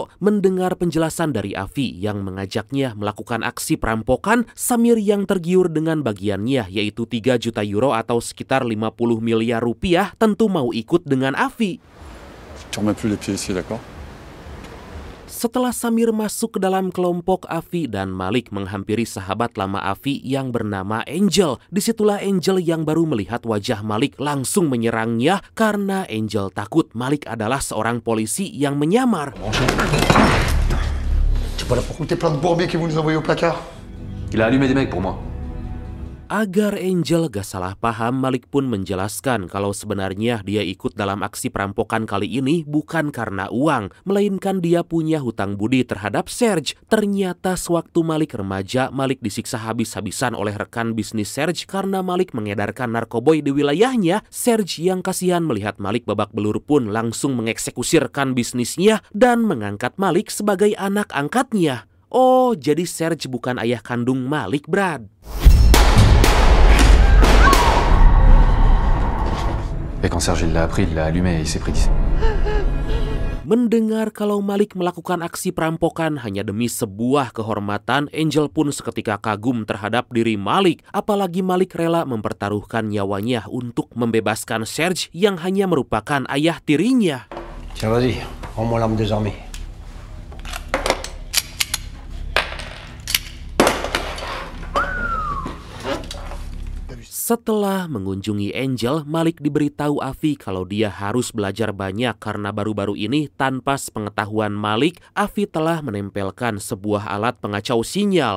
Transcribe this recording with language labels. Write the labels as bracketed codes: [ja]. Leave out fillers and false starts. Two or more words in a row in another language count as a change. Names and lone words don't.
[id] Mendengar penjelasan dari Avi yang mengajaknya melakukan aksi perampokan, Samir yang tergiur dengan bagiannya yaitu 3 juta euro atau sekitar 50 miliar rupiah tentu mau ikut dengan Avi. [fr] Tu remets plus les pieds ici, d'accord? [id] Setelah Samir masuk ke dalam kelompok Avi dan Malik menghampiri sahabat lama Avi yang bernama Angel. Disitulah Angel yang baru melihat wajah Malik langsung menyerangnya karena Angel takut Malik adalah seorang polisi yang menyamar. [fr] C'est pas là pour compter plein de bourbiers qui vont nous envoyer au placard. Il a allumé des mecs pour moi. [id] Agar Angel gak salah paham, Malik pun menjelaskan kalau sebenarnya dia ikut dalam aksi perampokan kali ini bukan karena uang, melainkan dia punya hutang budi terhadap Serge. Ternyata sewaktu Malik remaja, Malik disiksa habis-habisan oleh rekan bisnis Serge karena Malik mengedarkan narkoboy di wilayahnya. Serge yang kasihan melihat Malik babak belur pun langsung mengeksekusi rekan bisnisnya dan mengangkat Malik sebagai anak angkatnya. Oh, jadi Serge bukan ayah kandung Malik, Brad. [fr] Et quand Serge l'a appris, il l'a allumé et il s'est pris 10. [id] Mendengar kalau Malik melakukan aksi perampokan hanya demi sebuah kehormatan, Angel pun seketika kagum terhadap diri Malik. Apalagi Malik rela mempertaruhkan nyawanya untuk membebaskan Serge yang hanya merupakan ayah tirinya. [fr] Tiens, vas-y, rends-moi l'arme désarmée. [id] Setelah mengunjungi Angel, Malik diberitahu Afi kalau dia harus belajar banyak karena baru-baru ini tanpa sepengetahuan Malik, Afi telah menempelkan sebuah alat pengacau sinyal.